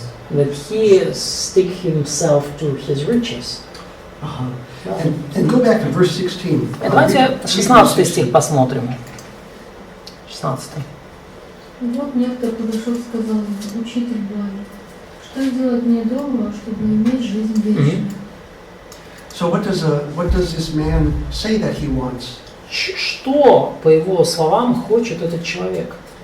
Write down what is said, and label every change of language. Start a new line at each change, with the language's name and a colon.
English: That he stick himself to his riches. And go back to verse 16.
Russian: Давайте 16 стих посмотрим. 16. Вот некто подошел и сказал ему: учитель благий, что сделать мне доброго, чтобы иметь жизнь вечную?
English: So what does this man say that he wants?
Russian: Что, по его словам, хочет этот человек?